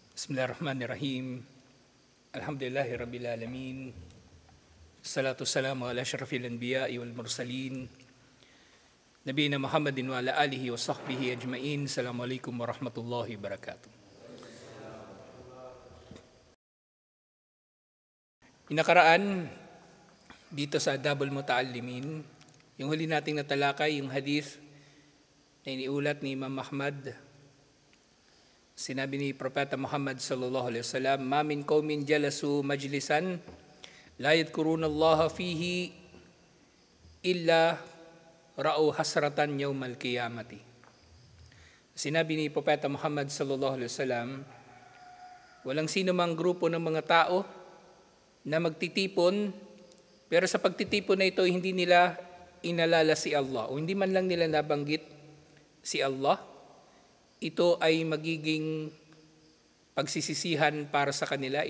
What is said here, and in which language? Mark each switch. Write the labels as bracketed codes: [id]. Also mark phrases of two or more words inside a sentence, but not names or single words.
[ar] بسم الله الرحمن الرحيم. الحمد لله رب العالمين. الصلاة والسلام على أشرف الأنبياء والمرسلين. نبينا محمد وعلى آله وصحبه أجمعين. السلام عليكم ورحمة الله وبركاته. [tl] Inakaraan dito sa Adabul Muta'allimin, yung huli nating natalakay, yung hadith na iniulat ni Imam Ahmad. Sinabi ni Propeta [ar] Muhammad صلى الله عليه وسلم, "ما من قوم جلسوا مجلسا لا يذكرون الله فيه إلا رأوا حسرة يوم القيامة." [tl] Sinabi ni Propeta Muhammad [ar] صلى الله عليه وسلم, [tl] walang sino mang grupo ng mga tao na magtitipon, pero sa pagtitipon na ito hindi nila inalala si Allah o hindi man lang nila nabanggit si Allah. Ito ay magiging pagsisisihan para sa kanila.